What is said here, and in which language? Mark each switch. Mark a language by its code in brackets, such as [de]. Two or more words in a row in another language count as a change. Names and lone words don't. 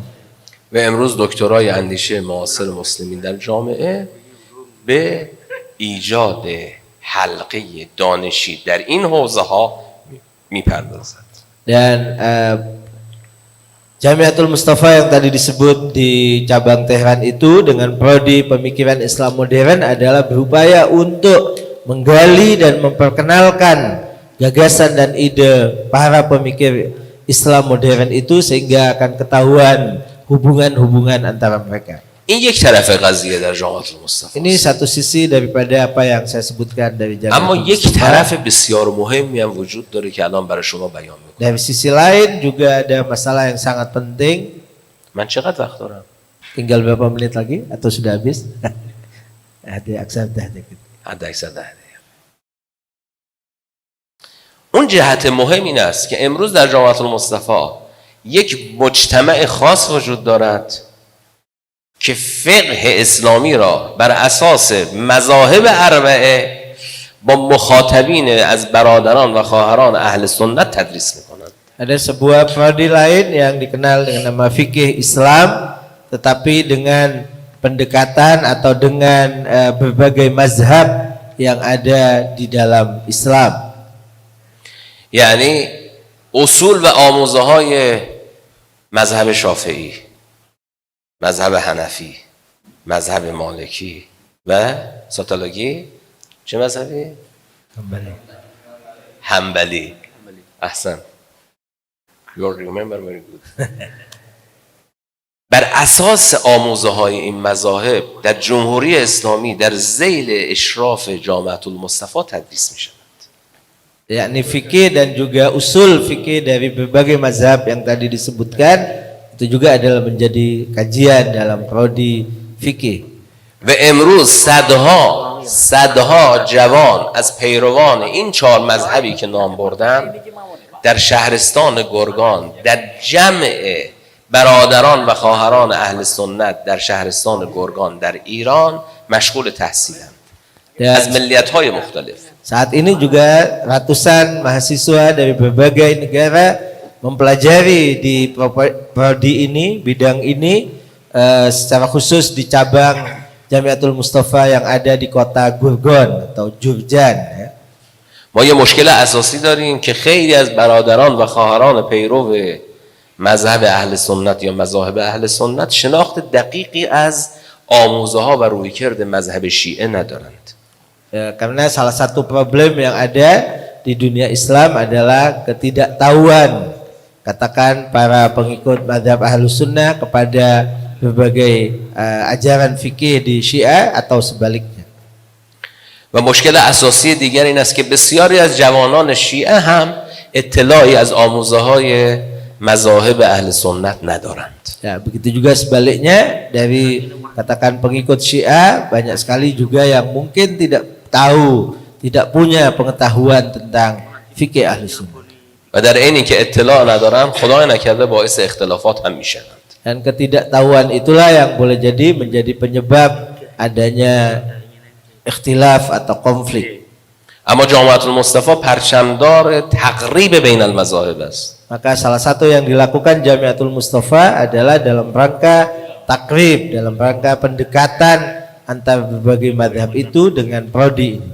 [fa] و امروز دکترای اندیشه معاصر مسلمین در جامعه به ایجاد حلقه دانشی در این حوزه ها میپردازند. [id] Dan Jamiatul Mustafa yang tadi disebut di cabang Tehran itu dengan prodi pemikiran Islam modern adalah berupaya untuk menggali dan memperkenalkan gagasan dan ide para pemikir Islam modern itu sehingga akan ketahuan hubungan-hubungan antara mereka. [fa] این یک طرف قضیه در جامعه المصطفی. [id] Ini satu sisi daripada apa yang saya sebutkan dari [fa] اما Jamiatul یک Mustafa. طرف بسیار مهمی هم وجود داره که الان برای شما بیان میکنم. [id] Dari sisi lain juga ada masalah yang sangat penting. [fa] من چقدر وقت دارم؟ [id] Tinggal berapa menit lagi atau sudah habis? [fa] حداکثر ده دقیقه. حد اکثر 10 دقیقه. اون جهت مهم این است که امروز در جامعه المصطفی یک مجتمع خاص وجود دارد که فقه اسلامی را بر اساس مذاهب اربعه با مخاطبین از برادران و خواهران اهل سنت تدریس میکنند. [id] Ada sebuah prodi lain yang dikenal dengan nama fikih Islam, tetapi dengan pendekatan atau dengan berbagai mazhab yang ada di dalam Islam. [fa] یعنی اصول و آموزه های مذهب شافعی، مذهب حنفی، مذهب مالکی و ساتولوژی. چه مذهبی؟ [id] Kembali. [fa] حنبلی. احسن. [en] You remember very good. [fa] بر اساس آموزه های این مذاهب در جمهوری اسلامی در ذیل اشراف جامعه المصطفی تدریس می شود. [id] Yakni fikih dan juga usul fikih dari berbagai mazhab yang tadi disebutkan itu juga adalah menjadi kajian dalam prodi fikih. [fa] و امروز صدها جوان از پیروان این 4 مذهبی که نام بردم در شهرستان گرگان در جمع برادران و خواهران اهل سنت در شهرستان گرگان در ایران مشغول تحصیلند از ملیت‌های مختلف. [id] Saat ini juga ratusan mahasiswa dari berbagai negara mempelajari di prodi ini, bidang ini secara khusus di cabang Jamiatul Mustafa yang ada di kota Gurgon atau Jurjan ya. [fa] ما یه مشکل اساسی داریم که خیلی از برادران و خواهران پیرو مذهب اهل سنت یا مذاهب اهل سنت شناخت دقیقی از آموزه ها و رویکرد مذهب شیعه ندارند. [id] Ya, karena salah satu problem yang ada di dunia Islam adalah ketidaktahuan katakan para pengikut mazhab Ahlus Sunnah kepada berbagai ajaran fikih di Syiah atau sebaliknya. [fa] و مشکل اساسی دیگر این است که بسیاری از جوانان شیعه هم اطلاعی از آموزه های مذاهب اهل سنت ندارند. [id] Ya, begitu juga sebaliknya dari katakan pengikut Syiah banyak sekali juga yang mungkin tidak tahu, tidak punya pengetahuan tentang fikih Ahli Sunnah. [fa] و در اینی که اطلاع ندارن خدای نکرده باعث اختلافات هم میشوند. [id] Dan ketidaktahuan itulah yang boleh jadi menjadi penyebab adanya ikhtilaf atau konflik. [fa] اما جامعه المصطفی پرچمدار تقریب بین المذاهب است. [id] Maka salah satu yang dilakukan Jamiatul Mustafa adalah dalam rangka takrib, dalam rangka pendekatan antara berbagai mazhab itu dengan prodi ini.